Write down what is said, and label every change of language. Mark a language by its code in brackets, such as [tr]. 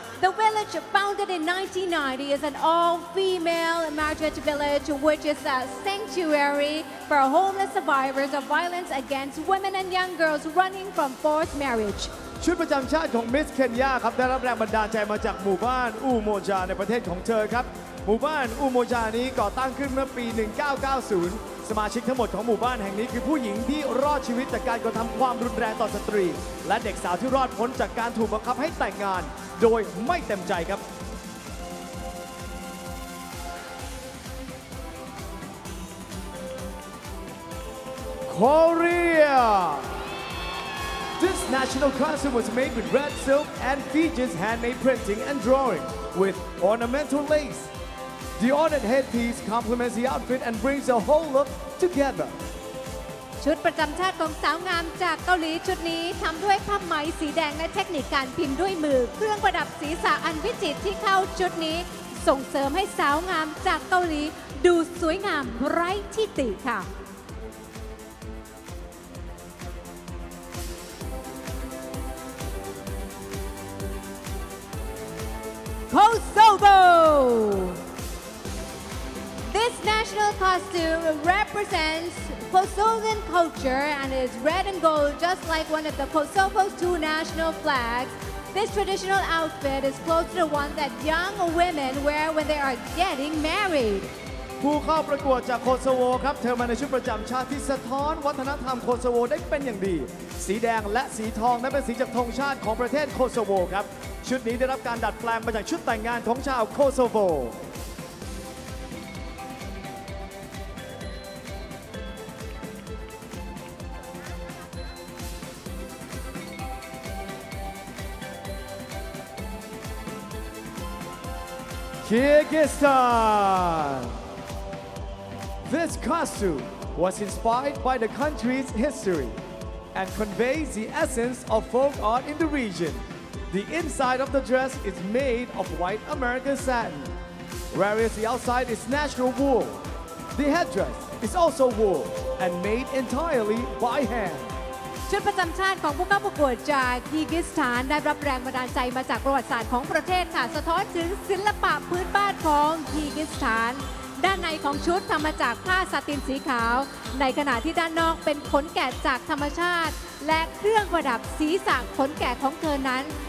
[en] The village, founded in 1990, is an all-female marriage village, which is a sanctuary for homeless survivors of violence against women and young girls running from forced marriage. [th] ชุดประจำชาติของมิสเคนยาครับได้รับแรงบันดาลใจมาจากหมู่บ้านอูโมจาในประเทศของเธอครับหมู่บ้านอูโมจานี้ก่อตั้งขึ้นเมื่อปี 1990 สมาชิกทั้งหมดของหมู่บ้านแห่งนี้คือผู้หญิงที่รอดชีวิตจากการกระทำความรุนแรงต่อสตรีและเด็กสาวที่รอดพ้นจากการถูกบังคับให้แต่งงานโดยไม่เต็มใจครับ [en] Korea This national costume was made with red silk and features handmade printing and drawing with ornamental lace. The ornate headpiece complements the outfit and brings the whole look together. [th] ชุดประจำชาติของสาวงามจากเกาหลีชุดนี้ทำด้วยผ้าไหมสีแดงและเทคนิคการพิมพ์ด้วยมือเครื่องประดับศีรษะอันวิจิตรที่เข้าชุดนี้ส่งเสริมให้สาวงามจากเกาหลีดูสวยงามไร้ที่ติค่ะ Kosovo! [en] This national costume represents Kosovan culture and is red and gold just like one of the Kosovo's two national flags. This traditional outfit is close to the one that young women wear when they are getting married. [th] ผู้เข้าประกวดจากโคโซโวครับเธอมาในชุดประจำชาติที่สะท้อนวัฒนธรรมโคโซโวได้เป็นอย่างดี สีแดงและสีทองนั้นเป็นสีจากธงชาติของประเทศโคโซโวครับชุดนี้ได้รับการดัดแปลงมาจากชุดแต่งงานของชาวโคโซโวKyrgyzstan. [en] This costume was inspired by the country's history and conveys the essence of folk art in the region. The inside of the dress is made of white American satin, whereas the outside is natural wool. The headdress is also wool and made entirely by hand. [th] ชุดประจำชาติของผู้เข้าประกวดจากคีร์กิสถานได้รับแรงบันดาลใจมาจากประวัติศาสตร์ของประเทศค่ะสะท้อนถึงศิลปะพื้นบ้านของคีร์กิสถาน ด้านในของชุดทำมาจากผ้าซาตินสีขาวในขณะที่ด้านนอกเป็นขนแกะจากธรรมชาติและเครื่องประดับศีรษะขนแกะของเธอนั้น